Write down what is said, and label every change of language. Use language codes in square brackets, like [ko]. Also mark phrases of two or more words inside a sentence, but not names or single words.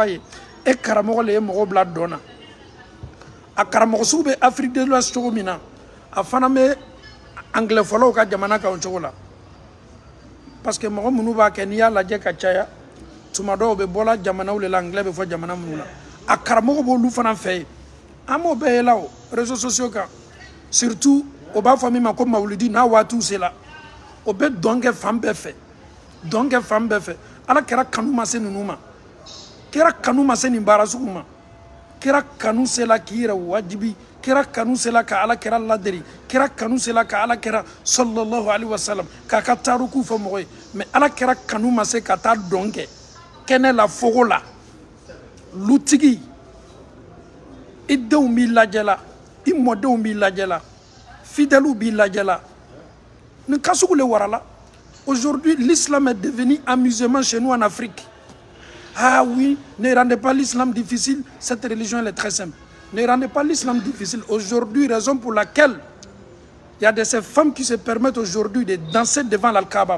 [bm] ye e karamɔgɔ le ye mɔgɔ bila dɔn na a karamɔgɔ sugu bɛ Afrique de l'Ouest cogo min na a fana bɛ anglais-fɔlaw ka jamana kan o cogo la [fr] parce que [bm] mɔgɔ minnu b'a kɛ n'i y'a lajɛ ka caya tuma dɔw bɛ bɔla jamanaw le la anglais bɛ fɔ jamana minnu na a karamɔgɔ b'olu fana fɛ yen an m'o bɛɛ ye la o [fr] réseaux sociaux [bm] kan surtout o b'a fɔ min ma ko mawulidi n'a waatiw sera o bɛ dɔn kɛ fan bɛɛ fɛ Ala kɛra kanu ma se ninnu ma kɛra kanu ma se nin baara sugu ma kɛra kanu sela k'i yɛrɛ wajibi kɛra kanu sela ka Ala kɛra laderi kɛra kanu sela ka Ala kɛra [ar] صلى الله عليه وسلم [bm] k'a ka taariku fɔ mɔgɔ ye mais Ala kɛra kanu ma se ka taa dɔn kɛ kɛnɛ la fogo la lutigi i denw b'i lajɛ la i mɔdenw b'i lajɛ la fidèles b'i lajɛ la nin ka sugu le warala [fr] aujourd'hui l'islam est devenu amusement chez nous en Afrique. Ah oui, ne rendez pas l'islam difficile, cette religion elle est très simple. Ne rendez pas l'islam difficile. Aujourd'hui, raison pour laquelle il y a de ces femmes qui se permettent aujourd'hui de danser devant l'Al-Kaaba.